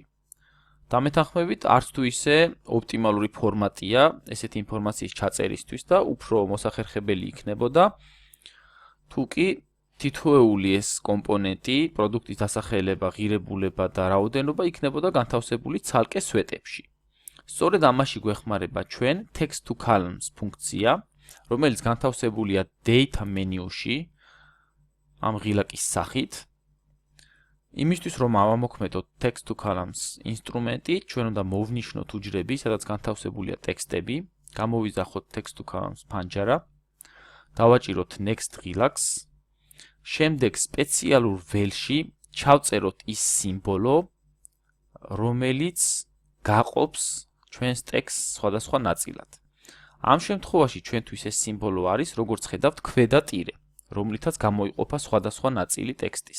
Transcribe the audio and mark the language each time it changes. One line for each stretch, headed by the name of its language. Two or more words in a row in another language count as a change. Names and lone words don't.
Georgian: დამეთანხმებით, არც თუ ისე ოპტიმალური ფორმატია ესეთი ინფორმაციის ჩაწერისთვის და უფრო მოსახერხებელი იქნებოდა, თუ კი თითოეული ეს კომპონენტი, პროდუქტის დასახელება, ღირებულება და რაოდენობა იქნებოდა განთავსებული ცალკე სვეტებში. სწორედ ამაში გვეხმარება ჩვენ
English: text to columns
Georgian: ფუნქცია, რომელიც განთავსებულია
English: data menu-
Georgian: ში, ამ ღილაკის სახით. იმისთვის რომ ავამოქმედოთ
English: text to columns
Georgian: ინსტრუმენტი, ჩვენ უნდა მოვნიშნოთ უჯრები, სადაც განთავსებულია ტექსტები, გამოვიძახოთ
English: text to columns
Georgian: ფანჯარა, დავაჭიროთ next ღილაკს, შემდეგ სპეციალურ ველში ჩავწეროთ ის სიმბოლო, რომელიც გაყოფს ჩვენს ტექსტს სხვადასხვა ნაწილად. ამ შემთხვევაში ჩვენთვის ეს სიმბოლო არის, როგორც ხედავთ, ქვედა ტირე, რომლითაც გამოიყოფა სხვადასხვა ნაწილი ტექსტის.